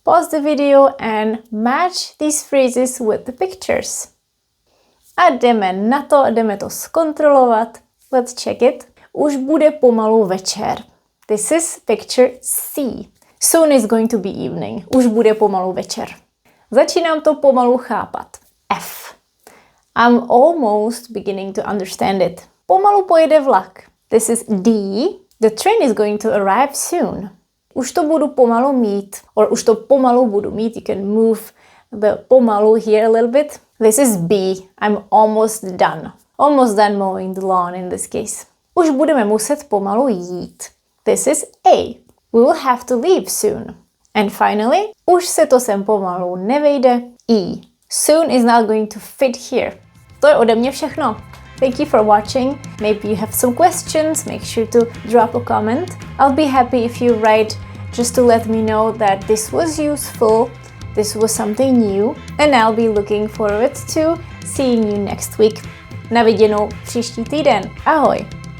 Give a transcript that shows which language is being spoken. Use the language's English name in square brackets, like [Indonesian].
[English] Pause the video and match these phrases with the pictures. [Czech] A jdeme na to, jdeme to zkontrolovat. [English] Let's check it. [Czech] Už bude pomalu večer. [English] This is picture C. Soon is going to be evening. [Czech] Už bude pomalu večer. Začínám to pomalu chápat. F. [English] I'm almost beginning to understand it. [Czech] Pomalu pojede vlak. [English] This is D. The train is going to arrive soon. [Czech] Už to budu pomalu mít. Or už to pomalu budu mít. [English] You can move the pomalu here a little bit. This is B. I'm almost done. Almost done mowing the lawn in this case. [Czech] Už budeme muset pomalu jít. [English] This is A. We will have to leave soon. And finally, [Czech] už se to sem pomalu nevejde. [English] E. Soon is not going to fit here. [Czech] To je ode mě všechno. [English] Thank you for watching. Maybe you have some questions. Make sure to drop a comment. I'll be happy if you write just to let me know that this was useful, this was something new, and I'll be looking forward to seeing you next week. [Czech] Na viděnou příští týden. [English] Ahoj!